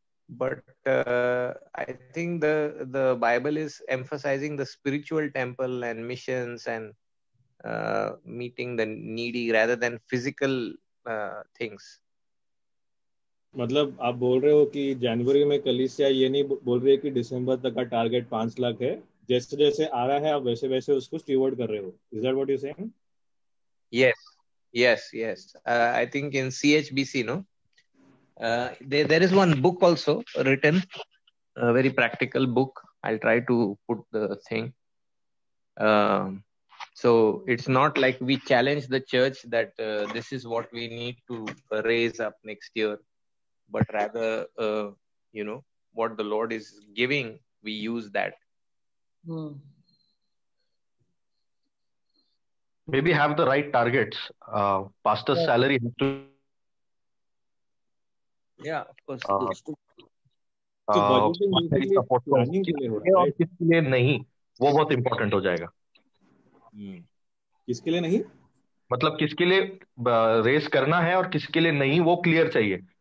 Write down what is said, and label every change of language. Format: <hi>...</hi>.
<en>But I think the Bible is emphasizing the spiritual temple and missions and meeting the needy rather than physical things.</en> <hi>मतलब आप बोल रहे हो कि जनवरी में कलीसिया ये नहीं बोल रही है कि दिसंबर तक का टारगेट 5 लाख है, जैसे जैसे आ रहा है आप वैसे वैसे उसको स्टीवर्ड कर रहे हो.</hi> <en>Is that what you're saying? Yes. I think in CHBC, no, there is one book also written, a very practical book. I'll try to put the thing. So it's not like we challenge the church that this is what we need to raise up next year, but rather, what the Lord is giving, we use that. Maybe have the right targets. Pastor's salary has to. Yeah, of course. So budgeting basically planning</en> <hi>के लिए हो रहा है, और किसके लिए नहीं, वो बहुत इंपॉर्टेंट हो जाएगा. किसके लिए नहीं, मतलब किसके लिए रेस करना है और किसके लिए नहीं, वो क्लियर चाहिए.</hi>